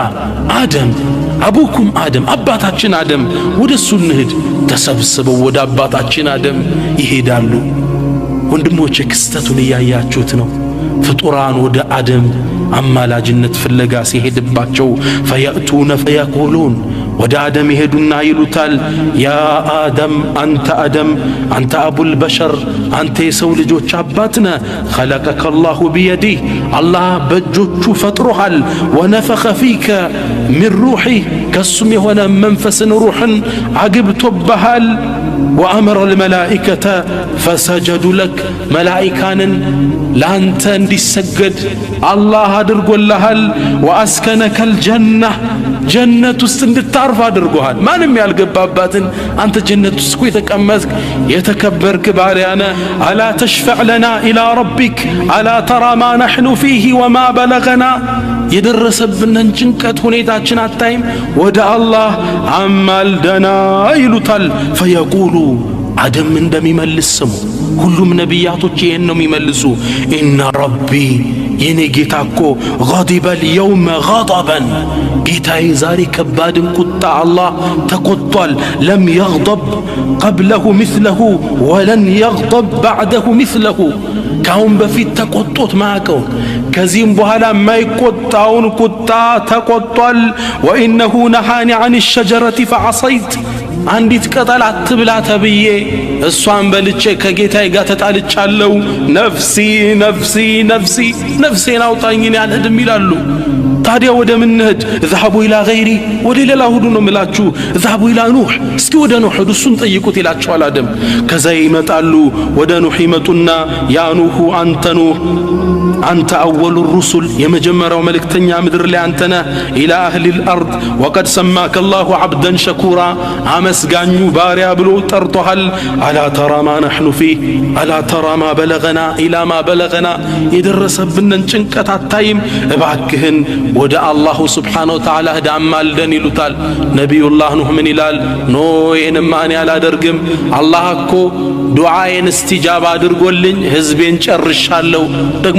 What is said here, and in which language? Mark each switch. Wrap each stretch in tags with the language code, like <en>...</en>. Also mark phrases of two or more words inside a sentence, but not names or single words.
<ar>آدم أبوكم</ar> <am>አደም አባታችን አደም ወደ እሱ እንሂድ። ተሰብስበው ወደ አባታችን አደም ይሄዳሉ። ወንድሞቼ ክስተቱን እያያችሁት ነው። ፍጡራን ወደ አደም አማላጅነት ፍለጋ ሲሄድባቸው</am> <ar>فيأتون فيقولون</ar> <am>ወደ አደም ይሄዱና ይሉታል</am> <ar>يا آدم</ar> <am>አንተ</am> <ar>أبو البشر</ar> <am>አንተ የሰው ልጆች አባት ነህ</am> <ar>خلقك الله بيده</ar> <am>አላህ በእጆቹ ፈጥሮሃል</am> <ar>ونفخ فيك من روحه</ar> <am>ከሱም የሆነ መንፈስን ሩህን አግብቶብሃል</am> <ar>وأمر الملائكة فسجدوا لك ملائكان لانت</ar> <am>እንዲሰገድ አላህ አድርጎልሃል</am> <ar>وأسكنك الجنة</ar> <am>ጀነት ውስጥ እንድታርፍ አድርጎሃል ማንም ያልገባባትን አንተ ጀነት ውስጥ የተቀመጥክ የተከበርክ ባሪያ ነህ</am> <ar>ألا تشفع لنا إلى ربك ألا ترى ما نحن فيه وما بلغنا</ar> <am>የደረሰብንን ጭንቀት ሁኔታችን አታይም ወደ አላህ አማልደና ይሉታል</am> <ar>فيقول آدم</ar> <am>እንደሚመልስ ስሙ ሁሉም ነቢያቶች ይሄን ነው የሚመልሱ ኢነ ረቢ የኔ ጌታ እኮ</am> <ar>غضب اليوم غضبا</ar> <am>ጌታዬ ዛሬ ከባድን ቁጣ አላህ ተቆጥቷል</am> <ar>لم يغضب قبله مثله ولن يغضب بعده</ar> <am>مثله ካሁን በፊት ተቆጥቶት ማያውቀው ከዚህም በኋላ የማይቆጣውን ቁጣ ተቆጥቷል</am> <ar>وإنه نهاني عن الشجرة فعصيت</ar> <am>አንዲት ቅጠል አትብላ ተብዬ እሷን በልቼ ከጌታዬ ጋር ተጣልቻለሁ</am> <ar>نفسي نفسي نفسي</ar> <am>ነፍሴን አውጣኝ አልሄድም ይላሉ ታዲያ ወደ ምን እንሂድ</am> <ar>اذهبوا الى غيري</ar> <am>ወደ ሌላ ሁሉ ነው የምላችሁ</am> <ar>اذهبوا الى نوح</ar> <am>እስኪ ወደ ኑህ ሂዱ እሱን ጠይቁት ይላቸዋል አደም ከዛ ይመጣሉ ወደ ኑህ ይመጡና</am> <ar>يا نوح</ar> <am>አንተ</am> <ar>أول الرسل</ar> <am>የመጀመሪያው መልእክተኛ ምድር ላይ አንተ ነህ</am> <ar>الى اهل الارض وقد سماك الله عبدا شكورا</ar> <am>አመስጋኙ ባሪያ ብሎ ጠርቶሃል</am> <ar>ألا ترى ما نحن فيه ألا ترى ما بلغنا إلى ما بلغنا</ar> <am>የደረሰብንን ጭንቀት አታይም እባክህን ወደ</am> <ar>الله سبحانه وتعالى</ar> <am>ሂድ አማልደን ይሉታል ነቢዩላህ ኑህ ምን ይላል ኖ ይህንማ እኔ አላደርግም አላህ እኮ ዱዓዬን እስቲጃባ አድርጎልኝ ህዝቤን ጨርሻለሁ ደግሞ</am>